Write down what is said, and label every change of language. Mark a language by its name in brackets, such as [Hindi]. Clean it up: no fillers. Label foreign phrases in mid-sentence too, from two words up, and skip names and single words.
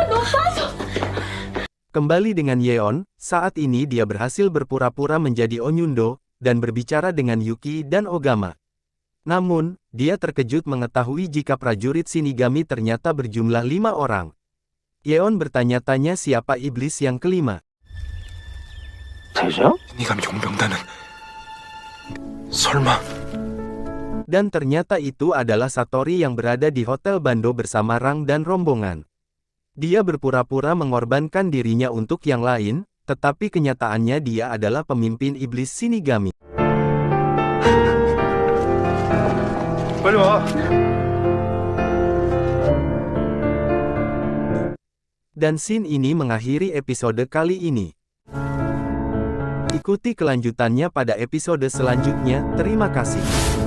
[Indonesian] Kembali dengan Yeon, saat ini dia berhasil berpura-pura menjadi Onyundo, dan berbicara dengan Yuki dan Ogama. Namun, dia terkejut mengetahui jika prajurit Shinigami ternyata berjumlah 5 orang. Yeon bertanya-tanya siapa iblis yang kelima. [Korean] 대장? 니감 용병단은 설마. [Indonesian] Dan ternyata itu adalah Satori yang berada di Hotel Bando bersama Rang dan rombongan. Dia berpura-pura mengorbankan dirinya untuk yang lain, tetapi kenyataannya dia adalah pemimpin iblis Shinigami. [Korean] 빨리 와. [Indonesian] Dan scene ini mengakhiri episode kali ini. Ikuti kelanjutannya pada episode selanjutnya. Terima kasih.